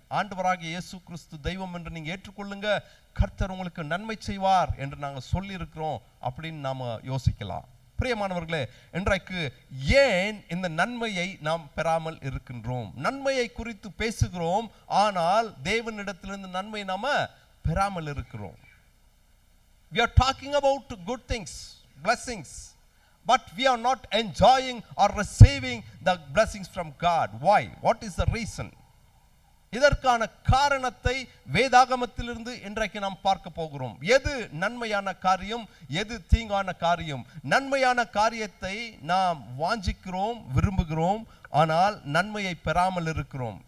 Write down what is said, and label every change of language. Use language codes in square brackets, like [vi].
[ta] ஆண்டவராகிய இயேசு கிறிஸ்து தெய்வம் என்று நீங்கள் ஏற்றுக்கொள்ளுங்க, கர்த்தர் உங்களுக்கு நன்மை செய்வார் என்று நாங்கள் சொல்லியிருக்கிறோம் அப்படின்னு நாம் யோசிக்கலாம். பிரியமானவர்களே, இன்றைக்கு ஏன் இந்த நன்மையை நாம் பெறாமல் இருக்கின்றோம்? நன்மையை குறித்து பேசுகிறோம், ஆனால் தேவனிடத்திலிருந்து நன்மை நாம பெறாமல் இருக்கிறோம். [en] We are talking about good things, blessings, but we are not enjoying or receiving the blessings from God. Why? What is the reason? [ta] இதற்கான காரணத்தை வேதாகமத்திலிருந்து இன்றைக்கு நாம் பார்க்க போகிறோம். எது நன்மையான காரியம், எது தீங்கான காரியம்? நன்மையான காரியத்தை நாம் வாஞ்சிக்கிறோம், விரும்புகிறோம், ஆனால் நன்மையை பெறாமல் இருக்கிறோம்.